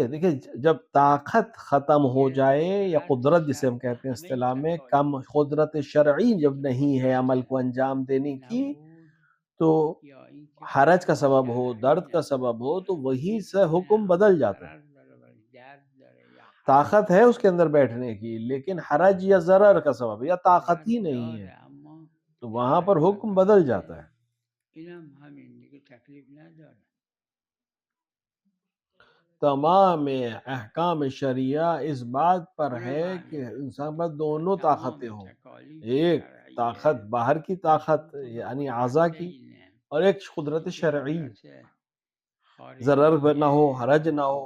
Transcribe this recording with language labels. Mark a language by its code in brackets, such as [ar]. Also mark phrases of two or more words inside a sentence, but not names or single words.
[ur] دیکھیں جب طاقت ختم ہو جائے یا قدرت جسے ہم کہتے ہیں اصطلاح میں، کم قدرت شرعی جب نہیں ہے عمل کو انجام دینے کی، تو حرج کا سبب ہو، درد کا سبب ہو، تو وہی سے حکم بدل جاتا ہے. طاقت ہے اس کے اندر بیٹھنے کی لیکن حرج یا ضرر کا سبب یا طاقت ہی نہیں ہے، تو وہاں پر حکم بدل جاتا ہے. [fa] اینم همین دیگه تکلیف نداره. [ur] تمام احکام شریعہ اس بات پر ہے کہ انسان پر دونوں طاقتیں ہوں، ایک طاقت باہر کی طاقت یعنی اعضاء کی، اور ایک قدرت شرعی، ضرر نہ ہو، حرج نہ ہو.